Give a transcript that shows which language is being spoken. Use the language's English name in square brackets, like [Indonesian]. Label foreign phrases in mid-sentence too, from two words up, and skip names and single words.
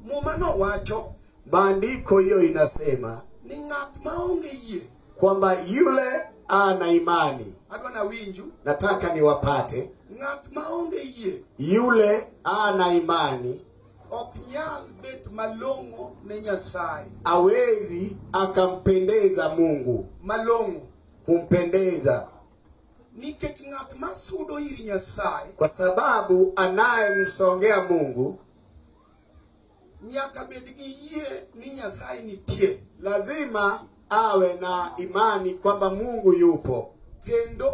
[Luo (Kenya and Tanzania)] Mumano wacho, [Swahili] maandiko hiyo inasema [Luo (Kenya and Tanzania)] ni ng'at maonge yie, [Swahili] kwamba yule ana imani. [Luo (Kenya and Tanzania)] Adwana winju, [Swahili] Nataka niwapate. [Luo (Kenya and Tanzania)] ng'at maonge yie, [Swahili] Yule ana imani [Luo (Kenya and Tanzania)] ok nyal bet malongo ne Nyasaye. [Swahili] hawezi akampendeza Mungu. [Luo (Kenya and Tanzania)] Malongo [Swahili] Kumpendeza. [Luo (Kenya and Tanzania)] nikech ng'at masudo iri Nyasaye, [Swahili] Kwa sababu anayemsongea Mungu [Luo (Kenya and Tanzania)] nyaka bed gi yie ni Nyasaye nitie. [Swahili] lazima awe na imani kwamba Mungu yupo. [Luo (Kenya and Tanzania)] Kendo